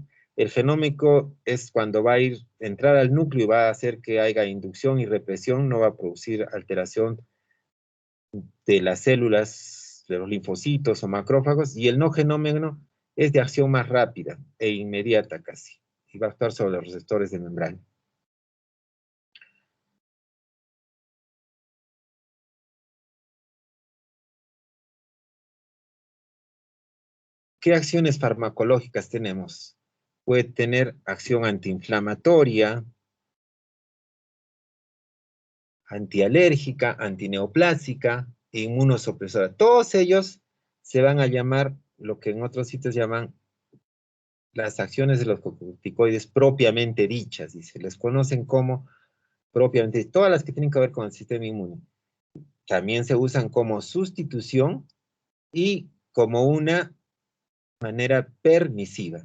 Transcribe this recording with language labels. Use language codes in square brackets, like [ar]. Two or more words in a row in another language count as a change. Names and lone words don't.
[es] El genómico es cuando va a entrar al núcleo y va a hacer que haya inducción y represión, no va a producir alteración de las células, de los linfocitos o macrófagos, y el no genómico es de acción más rápida e inmediata casi, y va a actuar sobre los receptores de membrana. ¿Qué acciones farmacológicas tenemos? Puede tener acción antiinflamatoria, antialérgica, antineoplásica e inmunosupresora. Todos ellos se van a llamar lo que en otros sitios llaman las acciones de los corticoides propiamente dichas, y se les conocen como propiamente, todas las que tienen que ver con el sistema inmune. También se usan como sustitución y como una manera permisiva.